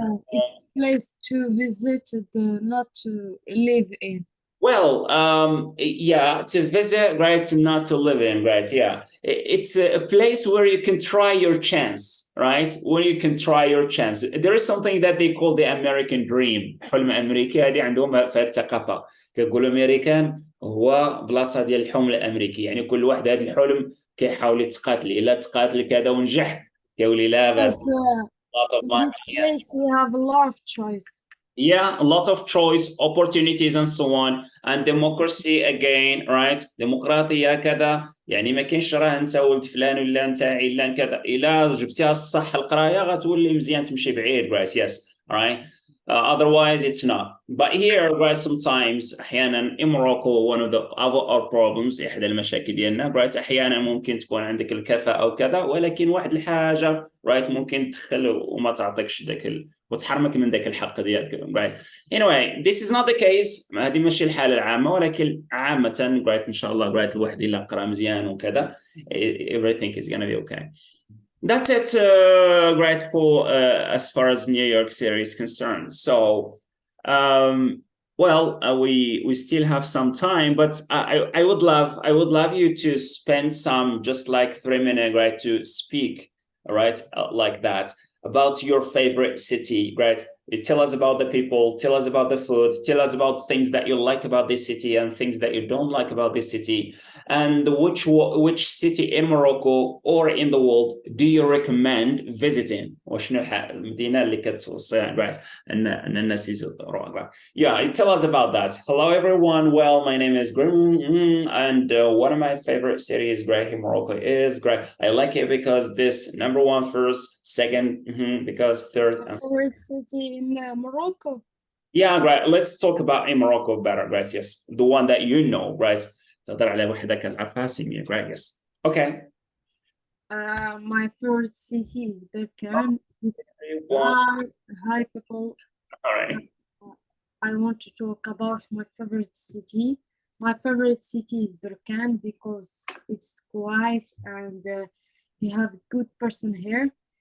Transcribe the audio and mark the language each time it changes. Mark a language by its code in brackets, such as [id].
[en] It's place to visit, not to live in. Well, yeah, to visit, right, not to live in, right? Yeah, it's a place where you can try your chance, right? Where you can try your chance. There is something that they call the American dream. [ar] حلم أمريكي هذه عندهم في الثقافة. كيقولوا أمريكان هو بلاصة ديال الحلم الأمريكي، يعني كل واحد هذا الحلم كيحاول يتقاتل، إلا تقاتل كذا ونجح كيولي لا بأس. [en] Yes, in this place you have a lot of choice. Yeah, a lot of choice, opportunities and so on, and democracy again, right? [ar] ديمقراطية كذا، يعني ما كاينش راه انت ولد فلان ولا انت علان كذا، الا جبتيها الصح القرايه غتولي مزيان تمشي بعيد, right? [en] Yes, right. Otherwise it's not. But here, right, sometimes [ar] احيانا [en] in Morocco one of the our problems, [ar] احدى المشاكل ديالنا, right, احيانا ممكن تكون عندك الكفاءة وكذا ولكن واحد الحاجة, right, ممكن تدخل وما تعطيكش داك وتحرمك من ذاك الحق ديالك, right? [en] Anyway, this is not the case. [ar] هذه ماشي الحالة العامة, ولكن عامة, right, إن شاء الله, right, الواحد إلا قرأ مزيان وكذا, [en] everything is gonna be okay. That's it, right, for as far as New York City is concerned. So, well, we still have some time, but I would love you to spend some just like 3 minutes, right, to speak, right, like that, about your favorite city, right? You tell us about the people, tell us about the food, tell us about things that you like about this city and things that you don't like about this city, and which city in Morocco or in the world do you recommend visiting? [ar] وشنو المدينة اللي كتوصي, right, أن الناس يزوروها. [en] Yeah, tell us about that. Hello everyone. Well, my name is Grim, and one of my favorite cities, great, in Morocco is great. I like it because this number one first, second, because third, and Favorite city in Morocco? yeah, great. Let's talk about in Morocco better, right? Yes, the one that you know, right? [ar] تقدر على وحدة كتعرفها سمية, right? [en] Yes. Okay. My favorite city is Berkane. Hi people. All right. I want to talk about my favorite city. My favorite city is Berkane because it's quiet and you have a good person here.